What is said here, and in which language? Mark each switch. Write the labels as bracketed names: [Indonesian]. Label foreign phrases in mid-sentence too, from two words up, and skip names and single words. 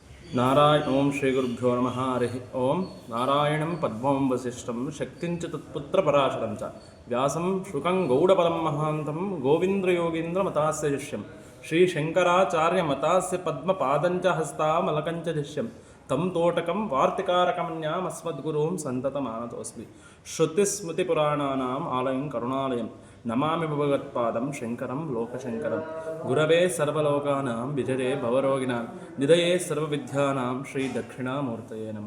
[Sanskrit] ಓಂ ಶ್ರೀ ಗುರುಭ್ಯೋ ನಮಃ ಹರಿ ಓಂ ನಾರಾಯಣಂ ಪದ್ಮಂ ವಸಿಷ್ಠಂ ಶಕ್ತಿಂಚ ತತ್ಪುತ್ರಪರಾಶರಂ ಚ ವ್ಯಾಸಂ ಶುಕಂ ಗೌಡಪದಂ ಮಹಾಂತಂ ಗೋವಿಂದ್ರಯೋಗೀಂದ್ರ ಮತಾಸ್ಯ ಶಿಷ್ಯಂ ಶ್ರೀ ಶಂಕರಾಚಾರ್ಯ ಮತಾಸ್ಯ ಪದ್ಮಪಾದಂಚ ಹಸ್ತಾಮಲಕಂಚ ಶಿಷ್ಯಂ ತಂ ತೋಟಕಂ ವಾರ್ತಿಕಾರಕಮನ್ಯಾಮಸ್ಮದ್ಗುರುಂ ಸಂತತಮಾನತೋಸ್ಮಿ ಶ್ರುತಿಸ್ಮೃತಿಪುರಾಣಾನಾಂ ಆಲಯಂ ಕರುಣಾಲಯಂ ನಮಾಮಿ ಭಗವತ್ಪಾದಂ ಶಂಕರಂ ಲೋಕಶಂಕರಂ ಗುರವೇ ಸರ್ವಲೋಕಾನಾಂ ವಿಜಯೇ ಭವರೋಗಿನಾಂ ನಿಧಯೇ ಸರ್ವವಿದ್ಯಾನಾಂ ಶ್ರೀ ದಕ್ಷಿಣಾಮೂರ್ತಯೇ ನಮಃ.